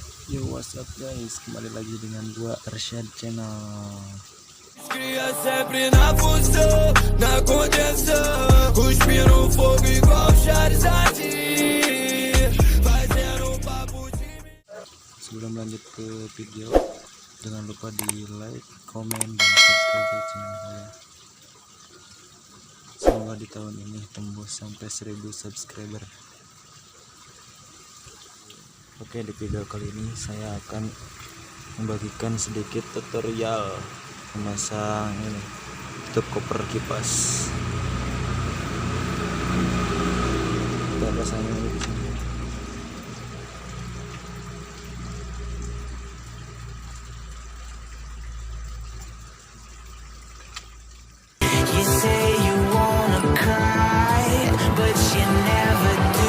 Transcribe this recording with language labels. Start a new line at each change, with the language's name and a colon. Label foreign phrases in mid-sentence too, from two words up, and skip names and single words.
English: Yo, what's up guys,
Indonesian: kembali lagi dengan gua Arsyad channel.
Portuguese: Cria sempre na função, na contenção, cuspindo fogo igual Charizard, fazendo papo de mim.
Indonesian: Sebelum lanjut ke video, jangan lupa di like, komen, dan subscribe channel saya. Semoga di tahun ini tembus sampai 1000 subscriber. Oke, di video kali ini saya akan membagikan sedikit tutorial memasang ini tutup koper kipas. Kita pasangnya di sini.
English: You say you wanna cry, but you never do.